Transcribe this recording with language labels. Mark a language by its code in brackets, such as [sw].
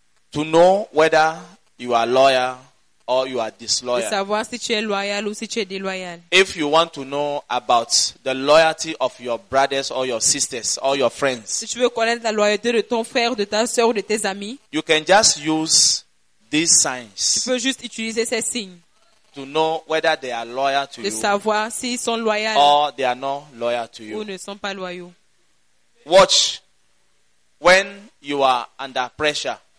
[en] to know whether you are loyal or you are disloyal. [fr] De savoir si tu es loyal ou si tu es déloyal. [en] If you want to know about the loyalty of your brothers or your sisters or your friends, [fr] si tu veux connaître la loyauté de ton frère, de ta sœur ou de tes amis, [en] you can just use these signs. [fr] Tu peux juste utiliser ces signes. [en] To know whether they are loyal to [fr] de [en] you. [fr] De savoir s'ils sont loyaux. [en] Or they are not loyal to you. [fr] Ou ne sont pas loyaux. [en] Watch when you are under pressure.